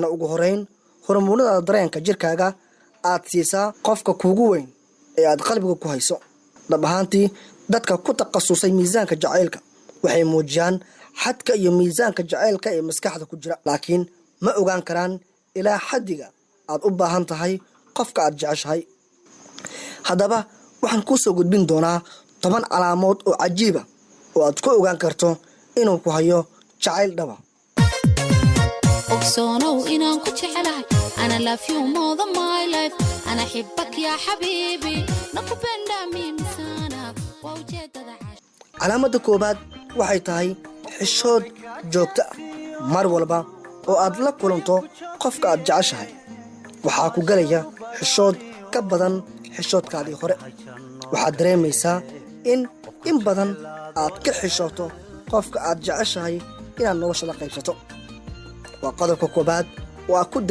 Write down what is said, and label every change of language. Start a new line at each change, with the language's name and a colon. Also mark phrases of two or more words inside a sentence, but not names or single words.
Somali: ugu horeyn hormoonada dareenka jirkaaga aad siisaa qofka kuugu weyn ee aad qalbiga ku hayso dhab ahaantii dadka ku takhasusay miisaanka jacaylka waxay muujiyaan xadka iyo miisaanka jacaylka ee maskaxda ku jira laakiin ma ogaan karaan ilaa xaddiga aad u baahan tahay qofka aad jeceshahay haddaba waxaan kuu soo gudbin doonaa 10 calaamood oo cajiiba oo aad ku ogaan karto inuu ku hayo jacayl dhaba ogsoonow inaan ku jecelahay
English: ana love you more than my life
Arabic: أنا حبك يا حبيبي
Swahili: nakupenda mimi sana
Somali: waa ujeedada calaamadda koobaad waxay tahay xishood joogto ah mar walba oo aad la kulanto qofka aad jeceshahay waxaa ku galaya xishood ka badan xishoodkaadii hore waxaad dareemaysaa in badan aad ka xishooto qofka aad jeceshahay inaad nolosha la qaybsato waa qodobka koobaad oo aad ku